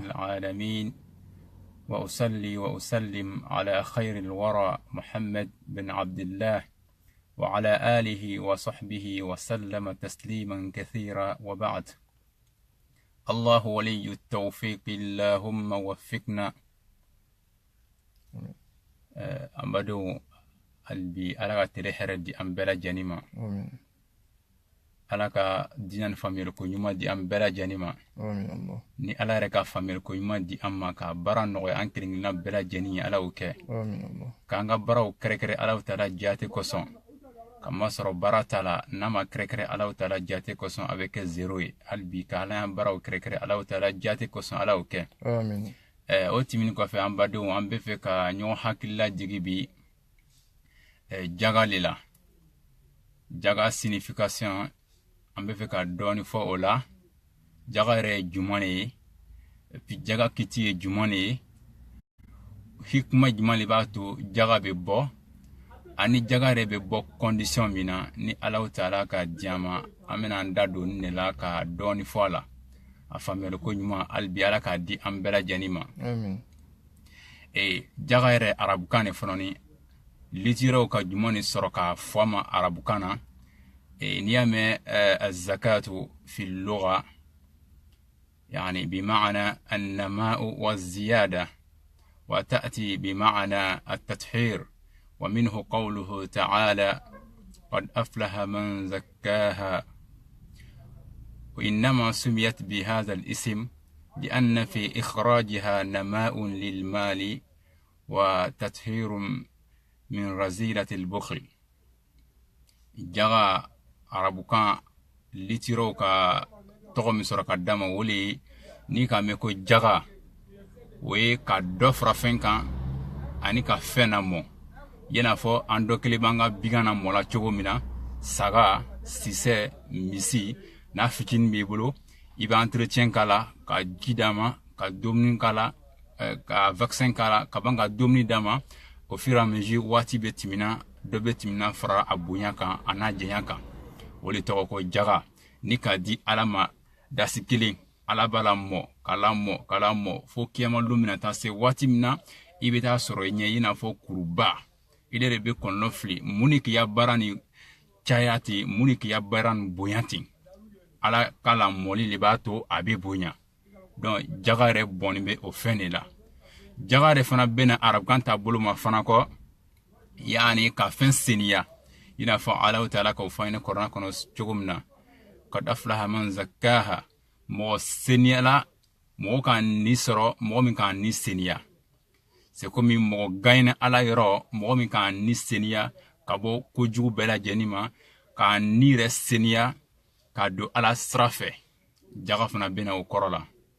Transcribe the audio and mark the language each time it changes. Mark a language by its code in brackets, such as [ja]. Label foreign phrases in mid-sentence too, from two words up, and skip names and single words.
[ar] العالمين، وأصلي وأسلم على خير الورى محمد بن عبد الله وعلى آله وصحبه وسلم تسليما كثيرا، وبعد. الله ولي التوفيق، اللهم وفقنا. أمدو البي ألا تريحر دي أمبلا جانيما آمين [bm] ala ka dinan famil ko ɲuman di an bɛɛ lajɛlen ma. [ar] آمين الله [bm] Ni ala yɛrɛ ka famil ko ɲuman di an ma, ka baara nɔgɔya an kelenkelenna bɛɛ lajɛlen ye, ala y'o kɛ. [ar] آمين الله [bm] K'an ka baaraw kɛrɛkɛrɛ ala taala jaate kosɔn, ka masɔrɔ baara t'a la n'a ma kɛrɛkɛrɛ ala taala jaate kosɔn a bɛ kɛ zero ye. Hali bi ka ala y'an baaraw kɛrɛkɛrɛ ala taala jaate kosɔn ala y'o kɛ. [ar] آمين [bm] O tɛmɛnen kɔfɛ an badenw, an bɛ fɛ ka ɲɔgɔn hakilila jigi bi jaga le la. Jaga signification an bɛ fɛ ka dɔɔni fɔ o la. Jaga yɛrɛ ye jumɛn de ye? Puis jaga kiti ye jumɛn de ye? Hikma jumɛn de b'a to jaga bɛ bɔ? Ani jaga yɛrɛ bɛ bɔ condition min na, ni ala taala ka diɲɛ ma an bɛna an da don nin de la ka dɔɔni fɔ a la. A faamuyali ko ɲuman hali bi ala k'a di an bɛɛ lajɛlen ma. [ar] آمين [bm] Jaga yɛrɛ arabukan de fɔlɔ ni litiraw ka jumɛn de sɔrɔ k'a fɔ a ma arabukan na. [ar] نيامة الزكاة في اللغة يعني بمعنى النماء والزيادة، وتأتي بمعنى التطهير، ومنه قوله تعالى قد أفلح من زكاها. وإنما سميت بهذا الاسم لأن في إخراجها نماء للمال وتطهير من رذيلة البخل. [bm] جغى arabukan litiro ka tɔgɔ min sɔrɔ ka d'a ma o le ni ka mɛn ko jaga, o ye ka dɔ fara fɛn kan ani ka fɛn na mɔ. I n'a fɔ an dɔ kelen b'an ka bigan na mɔ la cogo min na, saga, sisɛ, misi, n'a fitinin b'i bolo i bɛ entretien k'a la, ka ji d'a ma, ka dumuni k'a la, ka vaccin k'a la, ka ban ka dumuni d'a ma. [fr] Au fur et à mesure [bm] waati bɛ tɛmɛna, dɔ bɛ tɛmɛna fara a bonya kan a n'a janya kan. O le tɔgɔ ko jaga. Ni ka di ala ma dasi kelen, ala b'a la mɔ k'ala mɔ k'ala mɔ fo kiyama don mina taa se waati min na i bɛ taa sɔrɔ i ɲɛ i n'a fɔ kuruba. I de bɛ kɔnɔnɔ fili mun ni k'i ya baara ni caya ten, mun ni k'i ya baara ni bonya ten. Ala k'a la mɔli de b'a to a bɛ bonya. Donc jaga yɛrɛ bɔnnen bɛ o fɛn de la. Jaga yɛrɛ fana bɛ na arabukan taabolo ma fana kɔ, yaani ka fɛn seniya. I n'a fɔ ala taala k'o fɔ an ye kuranɛ kɔnɔ cogo min na, [ar] قد أفلح من زكاها, [bm] mɔgɔ seniyala, mɔgɔ ka ni sɔrɔ, mɔgɔ min k'a ni seniya. [fr] C'est comme [bm] mɔgɔ gagne ala yɔrɔ, mɔgɔ min k'a ni seniya ka bɔ kojugu bɛɛ lajɛlen ma, k'a ni yɛrɛ seniya ka don ala sira fɛ. Jaga fana bɛ na o kɔrɔ la.